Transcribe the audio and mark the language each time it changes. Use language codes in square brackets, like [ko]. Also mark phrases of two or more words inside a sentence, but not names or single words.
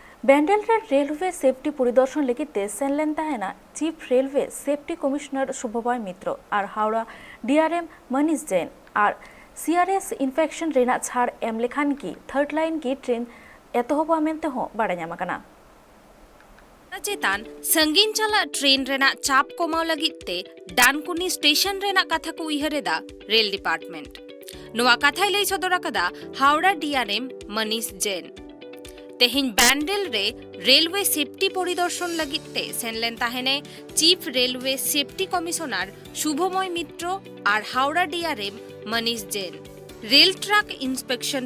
[sat] ব্যান্ডেল [en] railway safety [sat] পরিদর্শন ᱞᱟᱹᱜᱤᱫ ᱥᱮᱱ ᱞᱮᱱ ᱛᱟᱦᱮᱱᱟ [en] chief railway safety commissioner [sat] শুভবয় মিত্র আর হাওড়া ডিআরএম মনীষ জৈন আর [en] CRS infection [sat] ᱨᱮᱱᱟᱜ ᱪᱷᱟᱲ ᱮᱢ ᱞᱮᱠᱷᱟᱱ ᱜᱮ [en] third line [sat] ᱜᱮ ᱴᱨᱮᱱ ᱮᱛᱚᱦᱚᱵᱟ ᱢᱮᱱᱛᱮ ᱦᱚᱸ ᱵᱟᱲᱟᱭ ᱧᱟᱢ ᱟᱠᱟᱱᱟ। चेतान संगीन चला ट्रेन रेना चाप कमाव लगित ते डानकुनी स्टेशन रेना कथा को उयहरेदा [en] rail department [sat] नोआ कथाय लई सदर अकदा हावड़ा डीआरएम मनीष जैन तेहिन बैंडल रे [en] railway safety [sat] परिदर्शन लगित ते सेन लेन ताहेने [en] chief railway safety commissioner [sat] शुभमय मित्र और हावड़ा डीआरएम मनीष जैन [en] rail track inspection